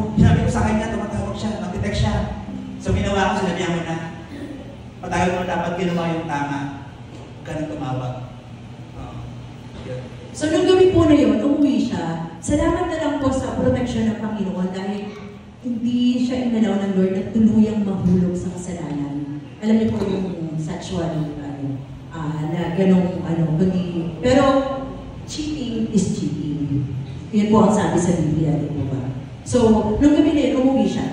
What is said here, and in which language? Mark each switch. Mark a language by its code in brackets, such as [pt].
[tl] Sinabi ko sa kanya, tumatawag siya, mag-text siya. So, ginawa ko, sinabihan ko na, patagal mo na dapat ginawa yung tama. Ganun tumawag. So, nung gabi po na yun, umuwi siya. Salamat na lang po sa protection ng Panginoon dahil hindi siya inalaw ng Lord na tuluyang mahulog sa kasalanan. Alam niyo po yung sexual, na ganong, kundi. [en] Pero, cheating is cheating. [tl] Yun po ang sabi sa Biblia, di po ba? So, nung gabi na yun, umuwi siya.